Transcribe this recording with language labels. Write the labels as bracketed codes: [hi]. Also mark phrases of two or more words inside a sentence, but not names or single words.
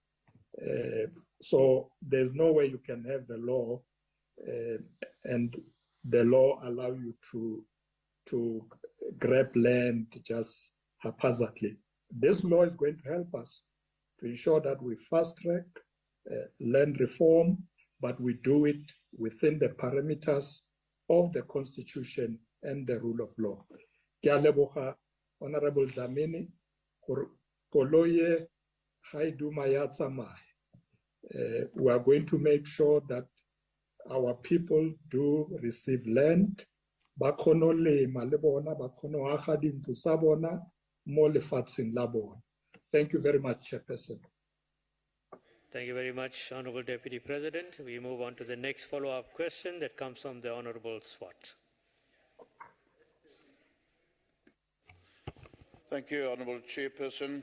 [en] So there's no way you can have the law and the law allow you to grab land just haphazardly. This law is going to help us to ensure that we fast track land reform, but we do it within the parameters of the Constitution and the rule of law. [tn] Ke a leboga, Honorable Dlamini, koloye ga e duma ya tsamaya. [en] We are going to make sure that our people do receive land, [tn] ba kgone go lema le bona, ba kgone go aga dintlo tsa bona mo lefatsheng la bona. [en] Thank you very much, Chairperson. Thank you very much, Honorable Deputy President. We move on to the next follow-up question that comes from the Honorable Swart. Thank you, Honorable Chairperson.